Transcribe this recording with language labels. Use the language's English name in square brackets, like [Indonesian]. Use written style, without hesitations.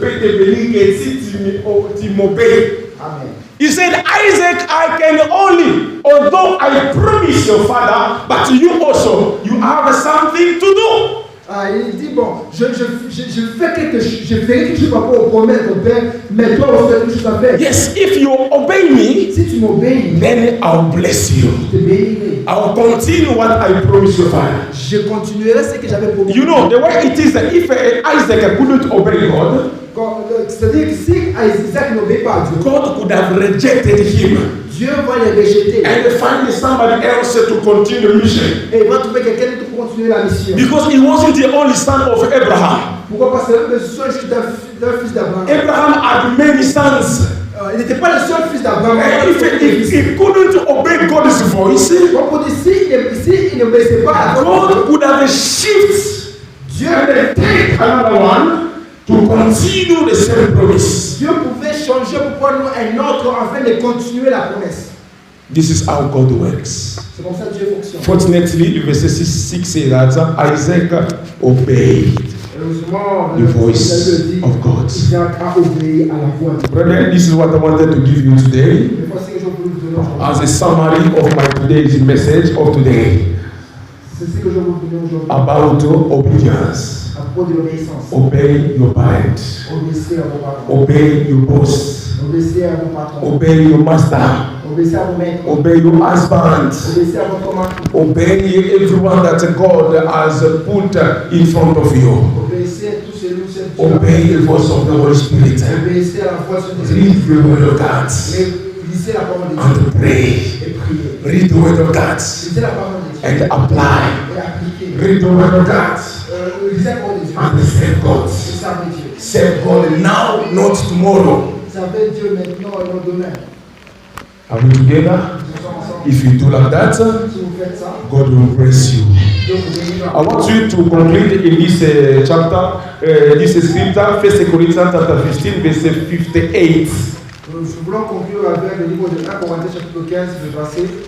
[French] peux te bénir que si tu m'obéis. [English] Amen. He said, Isaac, I can only, although I promise your father, but you also, you have something to do. [French] Ah, il dit bon, je fais quelque chose, je ferai quelque chose par rapport aux promesses de ton père, mais toi aussi tu as quelque chose à faire. [English] Yes, if you obey me, [French] Si tu m'obéis, [English] then I'll bless you. [French] je te bénirai. [English] I'll continue what I promised your father. [French] Je continuerai ce que j'avais promis. [English] You know, the way it is that if Isaac couldn't obey God, [French] C'est-à-dire que si Isaac n'obéit pas à Dieu, [English] God could have rejected him [French] Dieu va les rejeter. [English] and find somebody else to continue the mission. [French] Et il va trouver quelqu'un pour continuer la mission. [English] Because he wasn't the only son of Abraham. [French] Pourquoi? Parce que le seul fils d'un fils d'Abraham. [English] Abraham had many sons. [French] Il n'était pas le seul fils d'Abraham. [English] And if he couldn't obey God's voice, [French] Donc pour dire, s'il n'obéissait pas à [English] God could have shifted [French] Dieu, [English] and then take another one to continue the same promise. [French] Dieu pouvait changer pour prendre un autre afin de continuer la promesse. [English] This is how God works. [French] C'est comme ça que Dieu fonctionne. [English] Fortunately, verse 6 says that Isaac obeyed [French] Heureusement, [English] the voice [French] dit, [English] of God. [French] Isaac a obéi à la voix de Dieu. [English] Brethren, this is what I wanted to give you today [French] Mais voici que je voulais vous donner aujourd'hui. [English] as a summary of my today's message of today [French] C'est ce que je vous donner aujourd'hui. [English] about obedience. [French] À propos de l'obéissance. [English] Obey your parents. [French] Obéissez à vos parents. [English] Obey your boss. [French] Obéissez à vos patrons. [English] Obey your master. [French] Obéissez à vos maîtres. [English] Obey your husband. [French] Obéissez à votre mari. [English] Obey everyone that God has put in front of you. [French] Obéissez à tous ces loups. [English] Obey the voice of the Holy Spirit. [French] Obéissez à la voix de Dieu. [English] Read the word of God [French] Lisez la parole de Dieu. [English] and pray. [French] Et priez. [English] Read the word of God [French] Lisez la parole de Dieu. [English] and apply. [French] Et appliquez. [English] Read the word of God [French] Lisez la parole de Dieu. [English] and serve God. [French] Et servez Dieu. [English] Serve God now, not tomorrow. [French] Servez Dieu maintenant et non demain. [English] Are we together? [French] Nous sommes ensemble. [English] If you do like that, [French] Si vous faites ça, [English] God will bless you. [French] Dieu vous bénira. [English] I want you to conclude in this chapter, this scripture, 1 Corinthians chapter 15, verse 58. [French] Nous voulons conclure avec le livre de 1 Corinthiens chapitre 15, le verset